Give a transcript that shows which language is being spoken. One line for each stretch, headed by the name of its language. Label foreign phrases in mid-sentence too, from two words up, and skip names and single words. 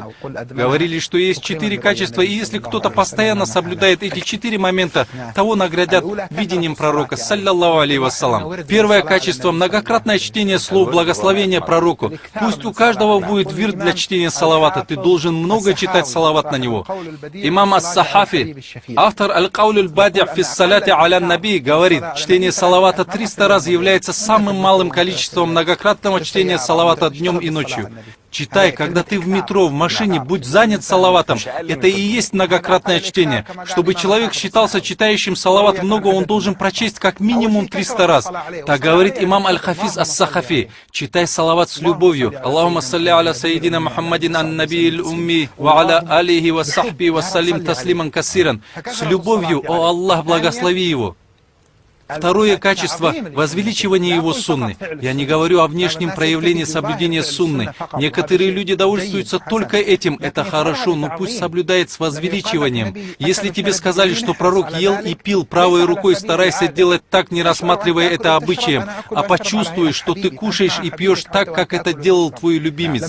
Russian: Говорили, что есть 4 качества, и если кто-то постоянно соблюдает эти 4 момента, того наградят видением пророка,
Arabic: صلى الله عليه وسلم.
Russian: Первое качество – многократное чтение слов благословения пророку. Пусть у каждого будет вирд для чтения салавата, ты должен много читать салават на него. Имам ас-Сахафи, автор аль-Кауль аль-Бади' фи ссаляти аля наби, говорит, чтение салавата 300 раз является самым малым количеством многократного чтения салавата днем и ночью. Читай, когда ты в метро, в машине, будь занят салаватом. Это и есть многократное чтение. Чтобы человек считался читающим салават много, он должен прочесть как минимум 300 раз. Так говорит имам аль-Хафиз ас-Сахафи. Читай салават с любовью.
Arabic: اللهم صل على سيدنا محمد النبي الأمي وعلى آله وصحبه وسلم تسليما كثيرا.
Russian: С любовью, о Аллах, благослови его. Второе качество – возвеличивание его сунны. Я не говорю о внешнем проявлении соблюдения сунны. Некоторые люди довольствуются только этим. Это хорошо, но пусть соблюдает с возвеличиванием. Если тебе сказали, что пророк ел и пил правой рукой, старайся делать так, не рассматривая это обычаем, а почувствуй, что ты кушаешь и пьешь так, как это делал твой любимец.